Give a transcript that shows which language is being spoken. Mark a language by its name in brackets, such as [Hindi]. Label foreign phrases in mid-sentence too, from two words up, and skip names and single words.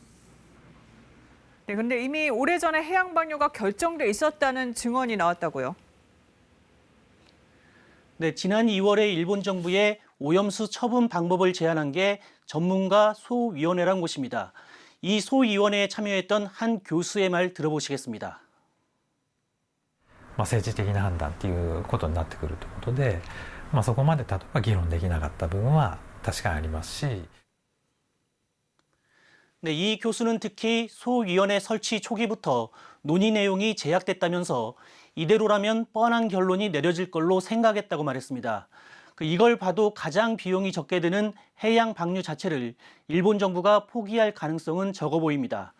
[Korean] 네, 근데 이미 오래전에 해양 방류가 결정돼 있었다는 증언이 나왔다고요? 네, 지난 2월에 일본 정부의 오염수 처분 방법을 제안한 게 전문가 소위원회란 곳입니다. 이 소위원회에 참여했던 한 교수의 말 들어보시겠습니다. [Japanese] 政治的な判断ということになってくるということで、そこまで例えば議論できなかった部分は確かにありますし。 [Korean] 네, 이 교수는 특히 소위원회 설치 초기부터 논의 내용이 제약됐다면서 이대로라면 뻔한 결론이 내려질 걸로 생각했다고 말했습니다. 이걸 봐도 가장 비용이 적게 드는 해양 방류 자체를 일본 정부가 포기할 가능성은 적어 보입니다.